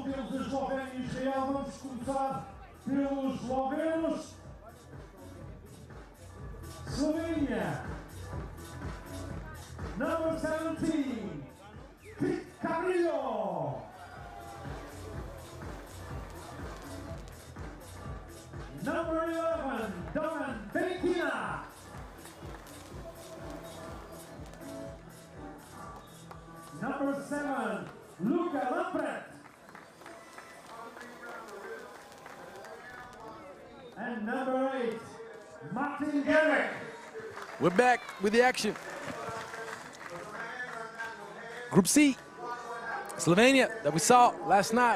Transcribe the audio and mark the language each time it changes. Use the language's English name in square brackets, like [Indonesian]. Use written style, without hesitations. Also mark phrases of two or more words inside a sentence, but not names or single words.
[Portuguese] Temos a Eslovénia e Israel. Vamos começar pelos eslovenos. [English] Slovenia, number 17, Carrillo. Number 11, Domen Bentina. Number 7, Luka Lampret. And number 8, Martin Garrick. We're back with the action. Group C. Slovenia, that we saw last night.